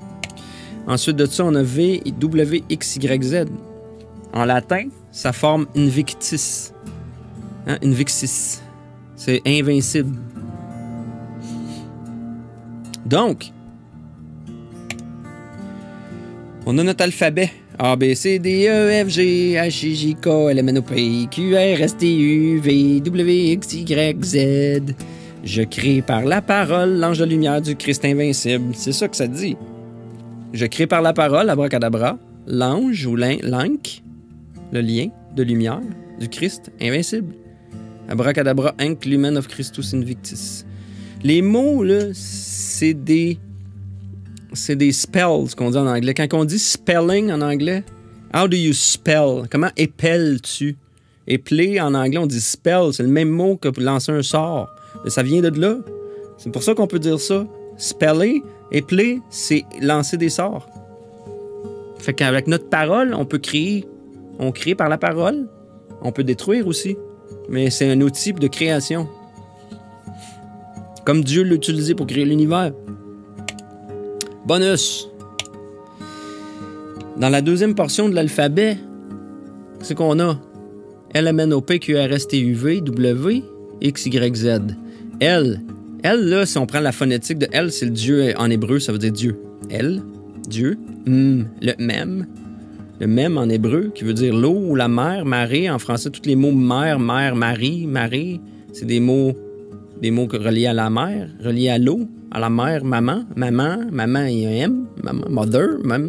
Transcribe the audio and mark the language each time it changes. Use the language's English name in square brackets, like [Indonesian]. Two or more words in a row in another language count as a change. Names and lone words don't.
[French] Ensuite de ça, on a V, W, X, Y, Z. En latin, ça forme Invictus. Hein? Invictus. C'est invincible. Donc, on a notre alphabet. A, B, C, D, E, F, G, H, I, J, K, L, M, N, O, P, Q, R, S, T, U, V, W, X, Y, Z. Je crée par la parole l'ange de lumière du Christ invincible. C'est ça que ça dit. Je crée par la parole, abracadabra, l'ange ou l'ank, le lien de lumière du Christ invincible. [Latin] Abracadabra, ank, lumen of Christus invictus. [French] Les mots, là, c'est des spells qu'on dit en anglais. Quand on dit spelling en anglais, [English] how do you spell? [French] Comment épelles-tu? Épeler en anglais, on dit spell. C'est le même mot que pour lancer un sort. Ça vient de là. C'est pour ça qu'on peut dire ça. Speller, épeler, c'est lancer des sorts. Fait qu'avec notre parole, on peut créer. On crée par la parole. On peut détruire aussi. Mais c'est un outil de création. Comme Dieu l'a utilisé pour créer l'univers. Bonus. Dans la deuxième portion de l'alphabet, c'est qu'on a L, M, N, O, P, Q, R, S, T, U, V, W, X, Y, Z. L. L, là, si on prend la phonétique de L, c'est le Dieu en hébreu, ça veut dire Dieu. L, Dieu. Le même. Le même en hébreu, qui veut dire l'eau ou la mer, marée. En français, tous les mots mer, marée, c'est des mots reliés à la mer, reliés à l'eau, à la mer, maman, il y a un M, maman, mother, même.